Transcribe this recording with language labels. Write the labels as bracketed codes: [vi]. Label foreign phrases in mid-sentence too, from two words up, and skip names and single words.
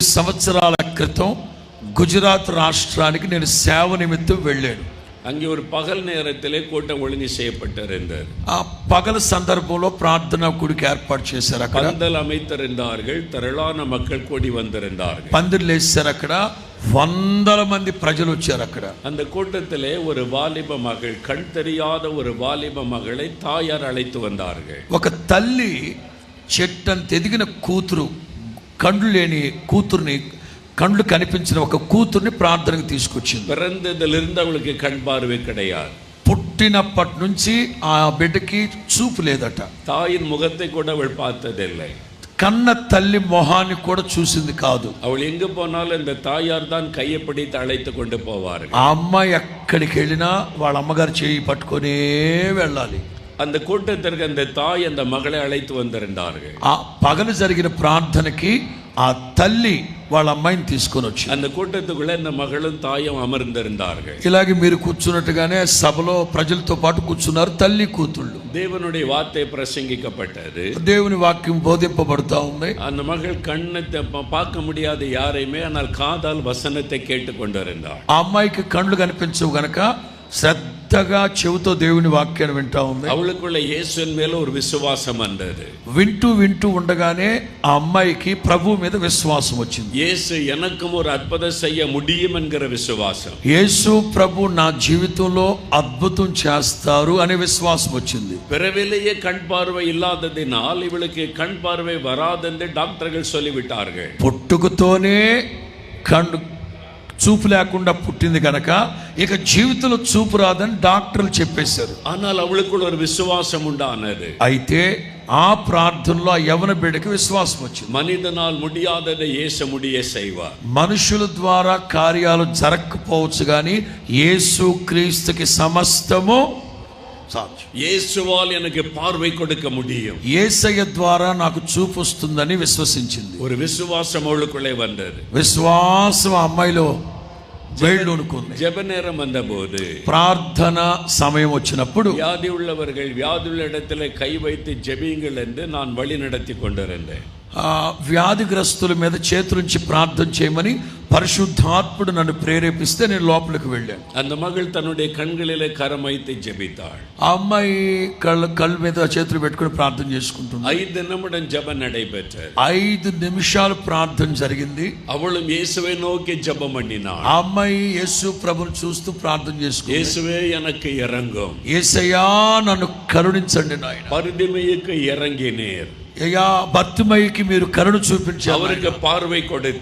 [te] సంవత్సరాల క్రితం గుజరాత్ రాష్ట్రానికి నేను సేవ నిమిత్తం వెళ్ళాను. [ta] அங்கே ஒரு பகல் நேரத்திலே கூட்டம் ஒழுங்கு செய்யப்பட்டிருந்தது. [te] ఆ పగల సందర్భంలో ప్రార్థనా కూడిక ఏర్పాటు చేశారు. అక్కడ [ta] பந்தல் அமைத்திருந்தார்கள், திரளான மக்கள் கூடி வந்திருந்தார்கள். [te] పందిర్లు వేశారు. అక్కడ వందల మంది ప్రజలు వచ్చారు. అక్కడ [ta] அந்த கூட்டத்திலே ஒரு வாலிப மகள், கண் தெரியாத ஒரு வாலிப மகளை தாயார் அழைத்து வந்தார்கள். [te] ఒక తల్లి చెట్టంత ఎదిగిన కూతురు, కండ్లు లేని కూతుర్ని, కళ్ళు కనిపించిన ఒక కూతుర్ని ప్రార్థనకు తీసుకొచ్చింది. [ta] பிறந்ததிலிருந்து அவளுக்கு கண் பார்வை கிடையாது. [te] పుట్టినప్పటి నుంచి ఆ బిడ్డకి చూపు లేదట. [ta] தாயின் முகத்தை கூட அவள் பார்த்ததில்லை. [te] కన్న తల్లి మొహాన్ని కూడా చూసింది కాదు. [ta] அவள் எங்கு போனாலும் இந்த தாயார் தான் கையை பிடித்து அழைத்து கொண்டு போவார்கள். [te] ఆ అమ్మాయి ఎక్కడికి వెళ్ళినా వాళ్ళ అమ్మగారు చేయి పట్టుకొనే వెళ్ళాలి. [ta] அந்த கூட்டத்திற்கு அந்த தாய் அந்த மகளை அழைத்து வந்திருந்தார்கள். [te] ఆ పగలు జరిగిన ప్రార్థనకి ఆ తల్లి వాళ్ళ అమ్మాయిని తీసుకొని వచ్చి [ta] அந்த கூட்டத்துக்குள்ள இந்த மகளும் தாயும் అమర్ந்திருந்தார்கள். [te] ఇలాగే మీరు కూర్చున్నట్టుగానే సభలో ప్రజలతో పాటు కూర్చున్నారు తల్లి కూతుళ్ళు. [ta] தேவனுடைய வார்த்தை பிரசங்கிக்கப்பட்டது. [te] దేవుని వాక్యం బోధింపబడుతూ ఉంది. [ta] அந்த மகள் கண்ணை பார்க்க முடியாத யாரையுமே, ஆனால் காதால் வசனத்தை கேட்டுக்கொண்டிருந்தாள். [te] ఆ అమ్మాయికి కళ్ళు కనిపించవు గనక శ్రద్ధగా చెవితో దేవుని వాక్యాన్ని వింటా ఉంది. [ta] அவளுக்குள்ள இயேசுவின் மேல ஒரு விசுவாசம் வந்தது. [te] వింటూ ఉండగానే ఆ అమ్మాయికి ప్రభు మీద విశ్వాసం వచ్చింది. [ta] இயேசு எனக்கும் ஒரு அற்புதம் செய்ய முடியும் என்கிற விசுவாசம். [te] యేసు ప్రభు నా జీవితంలో అద్భుతం చేస్తారు అనే విశ్వాసం వచ్చింది. [ta] பிறவிலேயே கண் பார்வை இல்லாததினால் இவளுக்கு கண் பார்வை வராதென்று டாக்டர்கள் சொல்லிவிட்டார்கள். [te] పుట్టుకతోనే కళ్ళు చూపు లేకుండా పుట్టింది కనుక ఇక జీవితంలో చూపు రాదని డాక్టర్లు చెప్పేశారు. [ta] ஆனால் அவளுக்குள்ள ஒரு விசுவாசம் உண்டானது. [te] అయితే ఆ ప్రార్థనలో ఆ యవన బిడ్డకి విశ్వాసం వచ్చింది. [ta] మనిదనాల్ முடியாததை இயேசு முடிய செய்வார். [te] మనుషుల ద్వారా కార్యాలు జరగకపోవచ్చు కానీ యేసు క్రీస్తుకి సమస్తము సాధ్యం. [ta] இயேசுவால் எனக்கு பார்வை கொடுக்க முடியும். [te] యేసయ్య ద్వారా నాకు చూపు వస్తుందని విశ్వసించింది. [ta] ஒரு விசுவாசம் அவளுக்குள்ளே வந்தது. [te] విశ్వాసం ఆ అమ్మాయిలో వేళ్ళూనుకుంది. [ta] ஜெப நேரம் வந்தபோது, [te] ప్రార్థన సమయం వచ్చినప్పుడు [ta] வியாதி உள்ளவர்கள் வியாதியுள்ள இடத்துல கை வைத்து ஜெபியுங்கள் என்று நான் வழி நடத்தி கொண்டிருந்தேன். [te] వ్యాధిగ్రస్తుల మీద చేతులుంచి ప్రార్థన చేయమని పరిశుద్ధాత్ముడు నన్ను ప్రేరేపిస్తే నేను లోపలికి వెళ్ళాను. [ta] அந்த மகள் தன்னுடைய கண்களிலே கரம் வைத்து ஜெபித்தாள். [te] ఆ అమ్మాయి కళ్ళ మీద చేతులు పెట్టుకుని ప్రార్థన చేసుకుంటుంది. [ta] 5 நிமிடம் ஜெபம் நடைபெற்றது. [te] 5 నిమిషాలు ప్రార్థన జరిగింది. [ta] அவளும் இயேசுவை நோக்கி ஜெபம் பண்ணினாள். [te] ఆ అమ్మాయి యేసు ప్రభువును చూస్తూ ప్రార్థన చేసుకుంది. [ta] இயேசுவே எனக்கு இரங்கும். [te] యేసయ్యా నన్ను కరుణించండి నాయనా. [ta] பரிதிமைக்கு இறங்கினீர். [te] అయ్యా బర్తిమయికి మీరు కరుణ చూపించారు. [ta] அவருக்கு பார்வை கொடுத்து